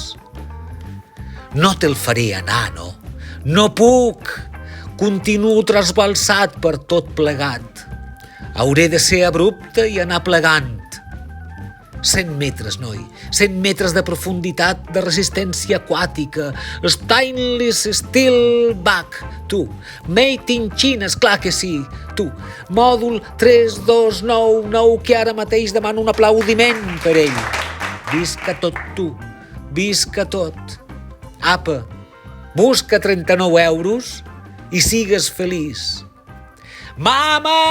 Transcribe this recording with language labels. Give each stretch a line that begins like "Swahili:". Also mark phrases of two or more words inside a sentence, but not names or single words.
Catalan: No te'l faré anar, no? No puc! Continuo trasbalsat per tot plegat. Hauré de ser abrupte i anar plegant. 100 metres, noi. 100 metres de profunditat, de resistència aquàtica.
English: Stainless steel back. Tu. Made in China,
Catalan: esclar que sí. Tu. Mòdul 3299, que ara mateix demano un aplaudiment per ell. Visca tot, tu. Visca tot. Apa, busca 39 euros i sigues feliç. Mama!